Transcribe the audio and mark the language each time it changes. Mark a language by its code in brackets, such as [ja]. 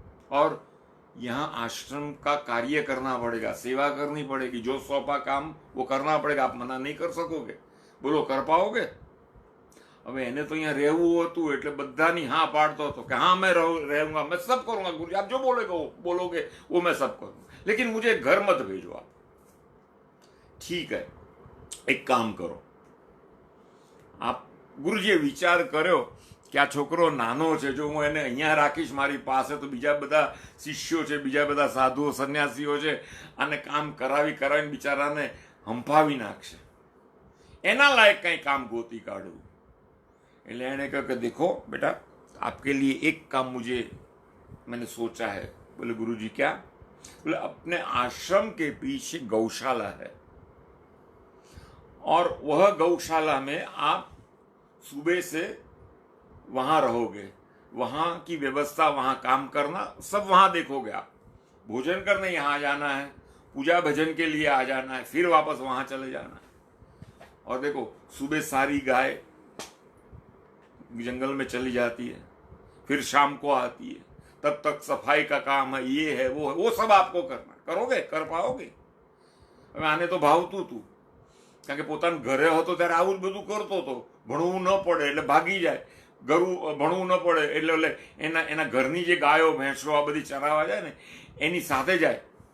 [hi] और यहाँ आश्रम का कार्य करना पड़ेगा, सेवा करनी पड़ेगी, जो सौंपा काम वो करना पड़ेगा. आप मना नहीं कर सकोगे. बोलो, कर पाओगे? [gu] હવે એને તો અહીંયા રહેવું હતું એટલે બધાની હા પાડતો હતો કે [hi] हाँ मैं रहूंगा, मैं सब करूंगा गुरुजी, आप जो बोलोगे वो मैं सब करूंगा, लेकिन मुझे घर मत भेजो आप. ठीक है, एक काम करो, आप [gu] ગુરુજીએ વિચાર કર્યો કે આ છોકરો નાનો છે, જો હું એને અહીંયા રાખીશ મારી પાસે તો બીજા બધા શિષ્યો છે, બીજા બધા સાધુઓ સંન્યાસીઓ છે, આને કામ કરાવીને બિચારાને હંફાવી નાખશે. એના લાયક કંઈ કામ ગોતી કાઢવું. એટલે એણે કહ્યું કે [hi] देखो बेटा, आपके लिए एक काम मैंने सोचा है. बोले गुरुजी क्या? बोले अपने आश्रम के पीछे गौशाला है और वह गौशाला में आप सुबह से वहाँ रहोगे, वहाँ की व्यवस्था, वहाँ काम करना, सब वहाँ देखोगे आप. भोजन करने यहाँ आ जाना है, पूजा भजन के लिए आ जाना है, फिर वापस वहाँ चले जाना है. और देखो, सुबह सारी गाय जंगल में चली जाती है, फिर शाम को आती है, तब तक सफाई का काम है, ये है वो सब आपको करना. करोगे? कर पाओगे? [gu] હવે આને તો ભાવતું હતું, કારણ કે પોતાના ઘરે હતો ત્યારે આવું જ બધું કરતો હતો. ભણવું ન પડે એટલે ભાગી જાય, ભણવું ન પડે એટલે એના ઘરની જે ગાયો ભેંસો આ બધી ચરાવવા જાય ને એની સાથે જાય.